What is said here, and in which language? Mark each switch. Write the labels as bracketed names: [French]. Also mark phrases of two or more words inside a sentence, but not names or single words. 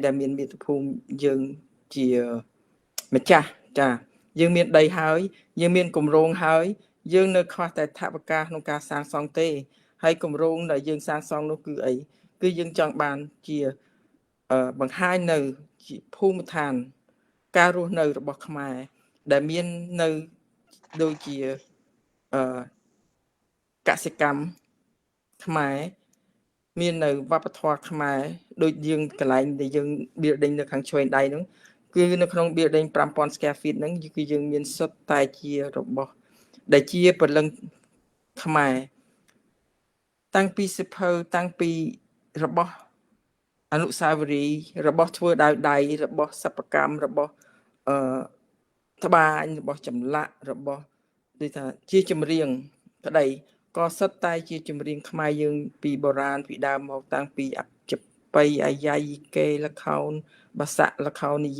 [Khmer] ដែលមានមាតុភូមិយើងជាម្ចាស់ចាយើងមានដីហើយយើងមានគម្រោងហើយយើងនៅខ្វះតែថវិកាក្នុងការសាងសង់ទេហើយគម្រោងដែលយើងសាងសង់នោះគឺអីគឺយើងចង់បានជាបង្ហាញនៅភូមិឋានការរស់នៅរបស់ខ្មែរដែលមាននៅដូចជាកសិកម្មខ្មែរមាននៅវប្បធម៌ខ្មែរដូច យើងកន្លែងដែលយើង building នៅខាងឆ្វេងដៃហ្នឹងគឺនៅក្នុង building 5000 [English] square feet [Khmer] ហ្នឹងគឺយើងមានសុទ្ធ តែជារបស់ដែលជាពលឹងខ្មែរតាំងពីសិភៅតាំងពីរបស់អនុស្សាវរីយ៍របស់ធ្វើដោយដៃរបស់សិប្បកម្មរបស់ត្បាញរបស់ចម្លាក់របស់ដូចថាជាចម្រៀងក្តីក៏សុទ្ធតែជាចម្រៀងខ្មែរយើងពីបុរាណពីដើមមកតាំងពីអចបៃអាយ៉ៃកេលខោនបាសាក់លខោននិ